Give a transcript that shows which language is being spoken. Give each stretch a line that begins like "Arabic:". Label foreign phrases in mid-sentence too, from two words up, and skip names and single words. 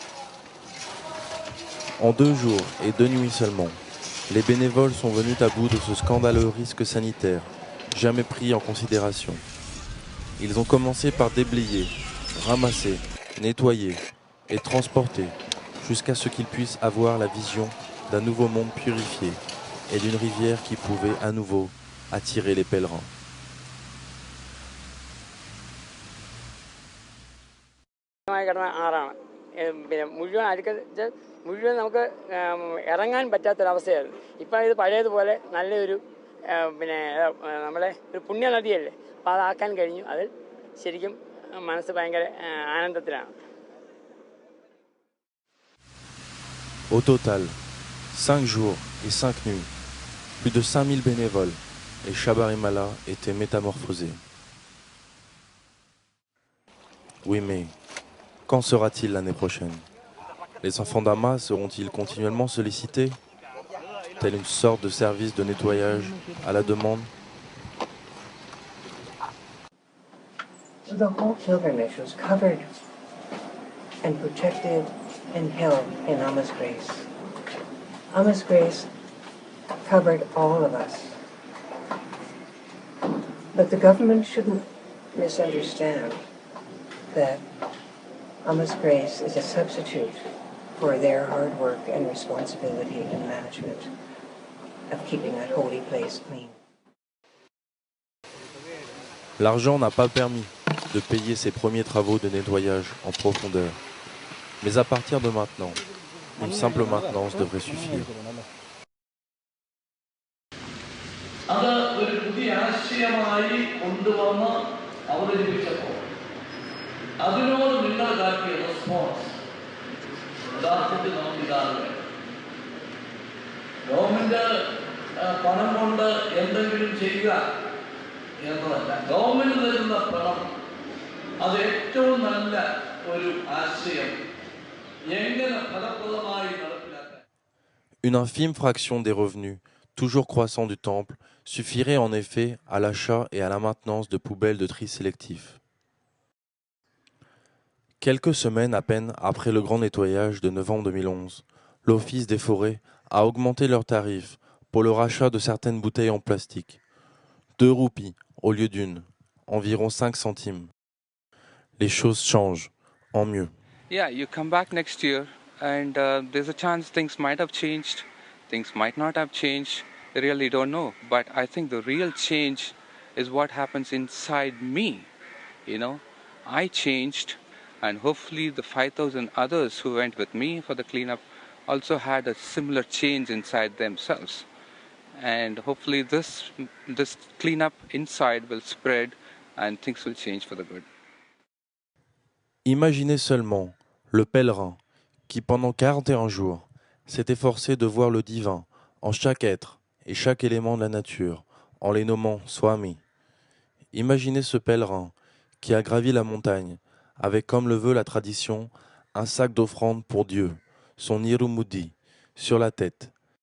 French: En 2 jours et 2 nuits seulement, les bénévoles sont venus à bout de ce scandaleux risque sanitaire, jamais pris en considération. Ils ont commencé par déblayer, ramasser, nettoyer et transporter jusqu'à ce qu'ils puissent avoir la vision d'un nouveau monde purifié et d'une rivière qui pouvait à nouveau attirer les pèlerins.
Malayalam: മുഴുവൻ നമുക്ക് ഇറങ്ങാൻ പറ്റാത്തൊരവസ്ഥയായിരുന്നു. ഇപ്പം ഇത് പഴയതുപോലെ നല്ലൊരു നമ്മളെ ഒരു പുണ്യനദിയല്ലേ, അപ്പോൾ അതാക്കാൻ കഴിഞ്ഞു. അതിൽ ശരിക്കും മനസ്സ് ഭയങ്കര ആനന്ദത്തിലാണ്.
French: Au total, 5 jours et 5 nuits, plus de 5000 bénévoles et Sabarimala était métamorphosé. Oui, mais quand sera-t-il l'année prochaine? Les enfants d'Ama seront-ils continuellement sollicités, tel une sorte de service de nettoyage à la demande?
English: The whole pilgrimage was covered and protected and held in Amma's grace. Amma's grace covered all of us. But the government shouldn't misunderstand that Amma's grace is a substitute for their hard work and responsibility and management of keeping that holy place clean.
French: L'argent n'a pas permis de payer ces premiers travaux de nettoyage en profondeur. Mais à partir de maintenant, une simple maintenance devrait suffire.
Malayalam: അത് ഒരു പുതിയ ആശയമായി കൊണ്ടുവന്ന് അവതരിപ്പിച്ചപ്പോൾ അതിനോട് നിങ്ങൾ കാട്ടിയ റെസ്പോൺസ് യഥാർത്ഥത്തിൽ നമുക്ക് ഇതാണ് വേണം. ഗവൺമെന്റ് പണം കൊണ്ട് എന്തെങ്കിലും ചെയ്യുക എന്നതല്ല, ഗവൺമെന്റ് തരുന്ന പണം അത് ഏറ്റവും നല്ല ഒരു ആശയം എങ്ങനെ ഫലപ്രദമായി നടപ്പിലാക്കാൻ.
French: Une infime fraction des revenus, toujours croissants du temple, suffirait en effet à l'achat et à la maintenance de poubelles de tri sélectif. Quelques semaines à peine après le grand nettoyage de novembre 2011, l'Office des forêts a augmenté leurs tarifs pour le rachat de certaines bouteilles en plastique. 2 roupies au lieu d'une, environ 5 centimes. Les choses changent, en mieux.
English: Yeah, you come back next year and there's a chance things might have changed, things might not have changed. I really don't know. But I think the real change is what happens inside me. You know, I changed, and hopefully the 5,000 others who went with me for the cleanup also had a similar change inside themselves. And hopefully this cleanup inside will spread and things will change for the good.
French: Imaginez seulement le pèlerin qui pendant 41 jours s'est efforcé de voir le divin en chaque être et chaque élément de la nature, en les nommant Swami. Imaginez ce pèlerin qui a gravi la montagne avec, comme le veut la tradition, un sac d'offrande pour Dieu, son Irumudi, sur la tête.